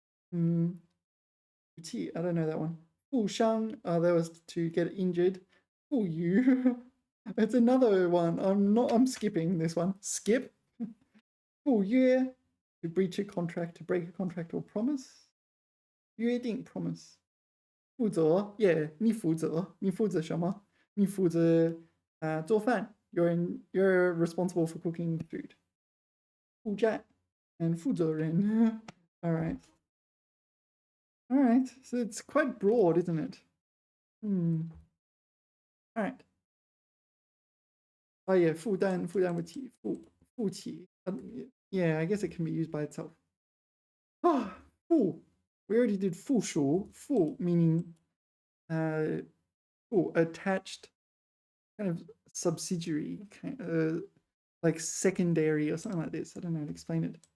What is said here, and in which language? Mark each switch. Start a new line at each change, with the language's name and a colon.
English: 负气, I don't know that one. 负伤, that was to get injured. 负余.It's another one. I'm skipping this one. Skip. 负约, to breach a contract, to break a contract or promise. 约定, promise.
Chinese: 负责, yeah, 你负责什么? 你负责做饭.
English: You're responsible for cooking food. 负债 and 负责人.All right. So it's quite broad, isn't it? All right. Oh yeah, 负担不起, 负起. Yeah, I guess it can be used by itself.
Chinese: 负.
English: We already did 附属, 附 meaning attached, kind of subsidiary, like secondary or something like this. I don't know how to explain it.